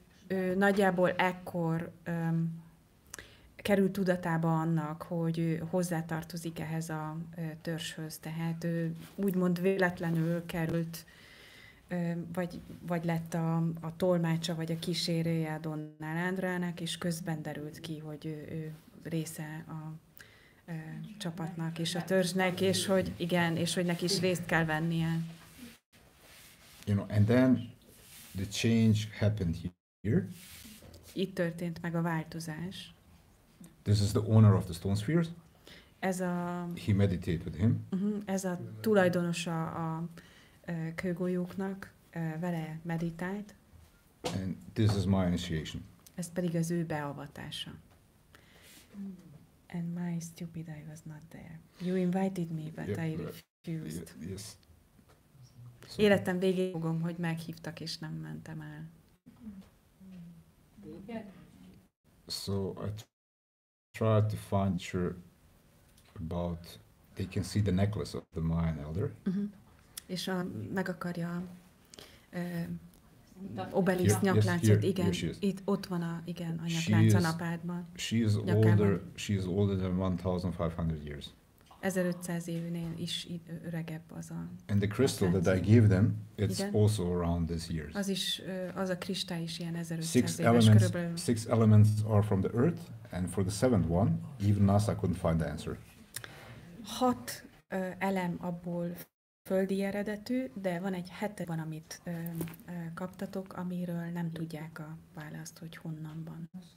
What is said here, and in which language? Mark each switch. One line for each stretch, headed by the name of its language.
Hungarian: ő nagyjából ekkor került tudatába annak, hogy ő hozzátartozik ehhez a törzshöz, tehát ő úgymond véletlenül került, vagy lett a tolmácsa, vagy a kísérője a Donál Andrának, és közben derült ki, hogy ő része a csapatnak és a törzsnek, és hogy igen, és hogy neki is részt kell vennie.
English: You know, and then the change happened here.
Hungarian: Itt történt meg a változás.
English: This is the owner of the stone spheres.
Hungarian: Ez a...
English: He meditated with him.
Hungarian: Ez a tulajdonosa a kőgolyóknak, vele meditált.
English: And this is my initiation.
Hungarian: Ez pedig az ő beavatása.
English: And my stupid I was not there. You invited me, but I refused. Yes. So,
Hungarian: Életem végéig fogom, hogy meghívtak, és nem mentem el.
English: so I tried to find sure about, they can see the necklace of the Mayan elder.
Hungarian: És meg akarja Obelisz nyakláncot, igen, itt ott van a nyaklánc a napádban.
English: She is older than 1500 years.
Hungarian: 1500 évnél is öregebb az a
English: And the crystal that I gave them, it's also around this years.
Hungarian: Az a kristály is ilyen 1500 éves körülbelül.
English: 6 elements are from the earth, and for the seventh one, even NASA couldn't find the answer.
Hungarian: 6 elem abból földi eredetű, de van egy hetedik, amit kaptatok, amiről nem tudják a választ, hogy honnan van.